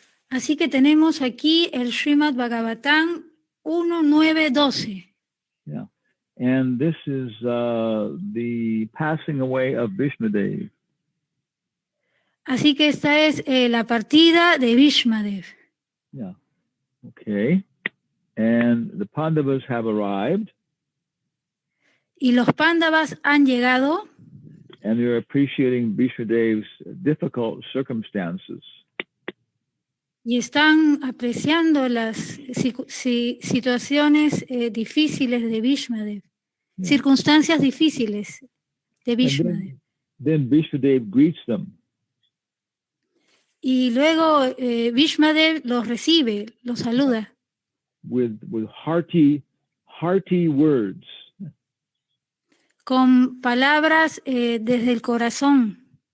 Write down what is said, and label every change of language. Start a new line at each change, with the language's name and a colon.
Spanish: Así que tenemos aquí el Srimad Bhagavatam 1.9.12.
English: Yeah. And this is the passing away of Vishnudev.
Spanish: Así que esta es la partida de Bhishmadev.
English: Yeah. Okay. And the Pandavas have arrived.
Spanish: Y los Pándavas han llegado.
English: And they're appreciating Vishnudev's difficult circumstances.
Spanish: Y están apreciando las situaciones difíciles de Bhishmadev. Yeah. Circunstancias difíciles de Bhishmadev.
English: Then Vishnudev greets them.
Spanish: Y luego Bhishmadev los recibe, los saluda.
English: With hearty words.
Spanish: Con palabras desde el corazón.